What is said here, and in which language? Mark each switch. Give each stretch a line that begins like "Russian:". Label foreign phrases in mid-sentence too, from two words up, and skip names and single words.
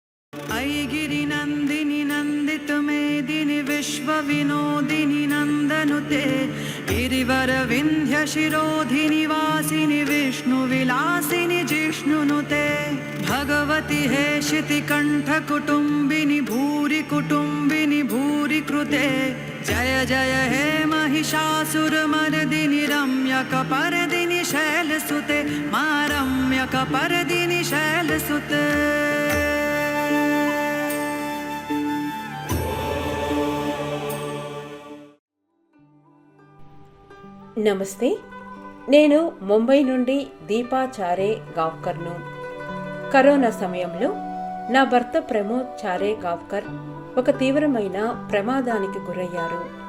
Sanskrit: ऐगिरि नन्दिनि नन्दित मेदिनि विश्व विनोदिनि नन्दनुते गिरिवर विन्ध्य शिरोधिनि वासिनि विष्णु विलासिनि जिष्णुनुते भगवति हेशिति कंठ कुटुम्बिनि भूरि कुटुम्बिनि भूरि कृते जय जय हे महिषासुरमर्दिनि रम्यकपर्दिनि शैलसुते मा रम्यकपर्दिनि शैलसुते।
Telugu: నమస్తే, నేను ముంబై నుండి దీపా చారే గావ్కర్ను. కరోనా సమయంలో నా భర్త ప్రమోద్ చారే గావ్కర్ ఒక తీవ్రమైన ప్రమాదానికి గురయ్యారు.